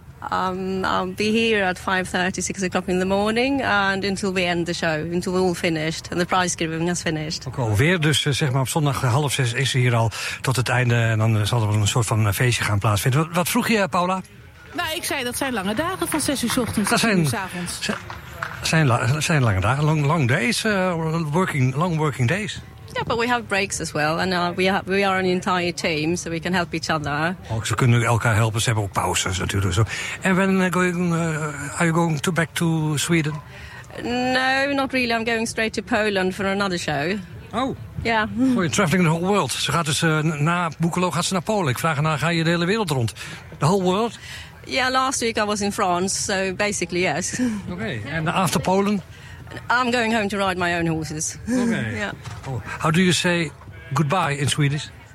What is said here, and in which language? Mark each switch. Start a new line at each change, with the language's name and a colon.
English: I'll be here at 5:30, 6 o'clock in the morning. And until we end the show. Until we're all finished. And the prize giving has finished.
Dutch: Oké, okay, weer dus zeg maar op zondag 5:30 is ze hier al tot het einde. En dan zal er een soort van feestje gaan plaatsvinden. Wat vroeg je, Paula? Nou, ik zei dat zijn lange dagen van 6 uur 's ochtends tot 10 uur 's avonds. Zijn lange dagen,
English: long days, long working days. Yeah, but we have breaks as well, and we are an entire team, so we can help each other.
Dutch: Oh, ze kunnen elkaar helpen. Ze hebben ook pauzes natuurlijk.
English: So, and when are you going back to Sweden? No, not really. I'm going straight to Poland for another show. Oh. Yeah. Oh, you're traveling the whole world.
Dutch: Ze gaat dus na Boekelo gaat ze naar Polen. Ik vraag haar, ga je de hele wereld rond?
English: The whole world. Yeah, last week I was in France, so basically yes. Okay, and after Poland? I'm going home to ride my own horses. Okay. Yeah. Oh, how do you say goodbye in Swedish?